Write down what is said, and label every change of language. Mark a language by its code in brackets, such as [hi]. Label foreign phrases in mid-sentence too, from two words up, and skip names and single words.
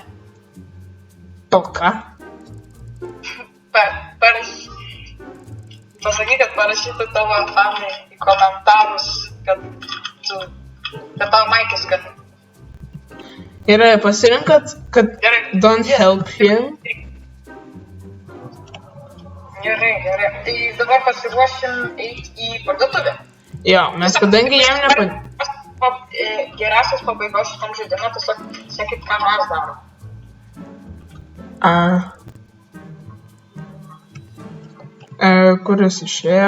[lt] Tau ką? Pasakyk, kad parašytų tavo fanai į komentarus, kad tavo maikė skani. Gerai, pasirinkat, kad [en] don't help him. [lt] Gerai. Tai dabar pasiruošim eiti į parduotuvę. Jo, mes kadangi jam nepadėjome. Geriausias pabaigos šitam žaidimui, tiesiog sakykit, ką mes darom. Kuris išėjo?